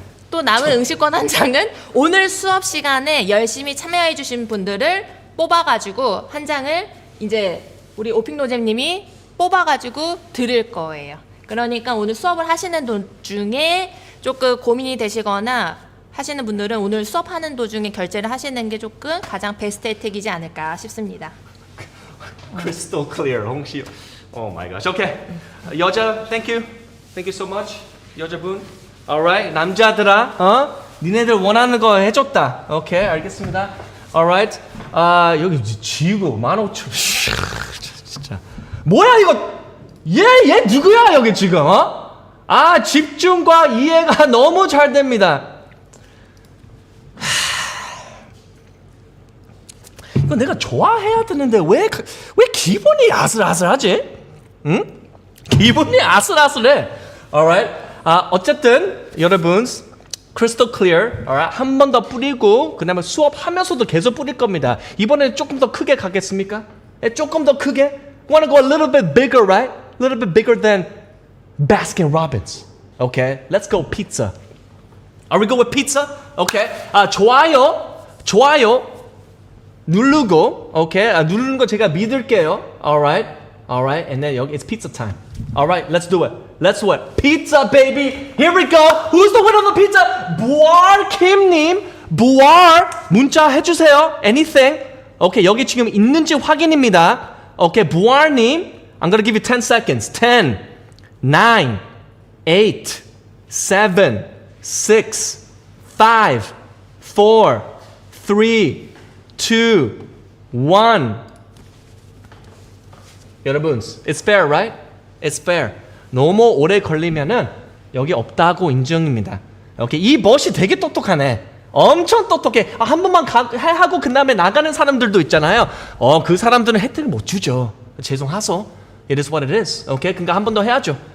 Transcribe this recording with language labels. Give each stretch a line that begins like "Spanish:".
Korean: 또 남은 응시권 한 장은 오늘 수업 시간에 열심히 참여해 주신 분들을 뽑아가지고 한 장을 이제 우리 오픽노잼님이 뽑아가지고 드릴 거예요. 그러니까 오늘 수업을 하시는 도중에 조금 고민이 되시거나 하시는 분들은 오늘 수업하는 도중에 결제를 하시는 게 조금 가장 베스트 혜택이지 않을까 싶습니다.
English: Crystal clear. 홍시. Oh my gosh. Okay. 여자, thank you so much. 여자분. Alright.
Korean: 남자들아, 니네들 원하는 거 해줬다. 오케이, 알겠습니다.
English: Alright.
Korean: 여기 지구 15,000. 진짜. 뭐야 이거? 얘 누구야 여기 지금? 집중과 이해가 너무 잘 됩니다. 이거 내가 좋아해야 되는데 왜 기분이 아슬아슬하지? 응? 기분이 아슬아슬해.
English: Alright.
Korean: 어쨌든 여러분
English: crystal clear. Alright.
Korean: 한 번 더 뿌리고 그다음에 수업하면서도 계속 뿌릴 겁니다. 이번에 조금 더 크게 가겠습니까? 조금 더 크게?
English: Wanna go a little bit bigger, right? A little bit bigger than Baskin Robbins. Okay, let's go pizza. Are we go with pizza? Okay.
Korean: 좋아요. 누르고, okay. 누르는 거 제가 믿을게요.
English: Alright. And then 여기 it's pizza time. Alright, let's do it. Pizza, baby. Here we go. Who's the winner of the pizza?
Korean: 부활 김님. 부활 문자 해주세요.
English: Anything.
Korean: Okay, 여기 지금 있는지 확인입니다.
English: Okay, 부활님. I'm gonna give you 10 seconds. 10, 9, 8, 7, 6, 5, 4, 3, 2, 1. 여러분, it's fair, right? It's fair.
Korean: 너무 오래 걸리면은 여기 없다고 인정입니다. 오케이, 이 멋이 되게 똑똑하네. 엄청 똑똑해. 한 번만 하고 그 다음에 나가는 사람들도 있잖아요. 그 사람들은 혜택을 못 주죠. 죄송하소.
English: It is what it is.
Korean: 오케이, 그러니까 한 번 더 해야죠.